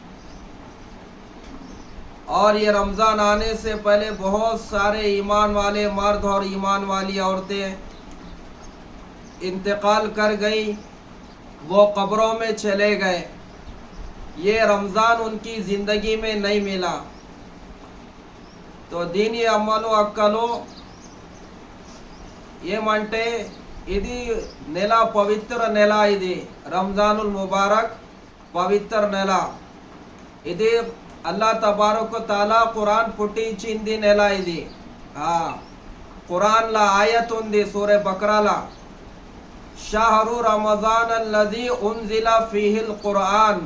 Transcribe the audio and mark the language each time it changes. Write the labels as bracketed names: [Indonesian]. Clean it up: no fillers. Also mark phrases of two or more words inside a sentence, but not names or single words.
[Urdu] اور یہ رمضان آنے سے پہلے بہت سارے ایمان والے مرد اور ایمان والی عورتیں انتقال کر گئی، وہ قبروں میں چلے گئے. یہ رمضان ان کی زندگی میں نہیں ملا. [Telugu] تو دینی అమ్మలు అక్కలు ఏమంటే ఇది నెల పవిత్ర నెల, ఇది రంజానుల్ ముబారక్ పవిత్ర నెల. ఇది [Arabic] الله تبارك تعالى [Telugu] ఖురాన్ పుట్టించింది నెల. ఇది ఖురాన్లో ఆయత్ ఉంది సూరే బక్రాలో, [Arabic] شهر رمضان الذي أنزل فيه القرآن.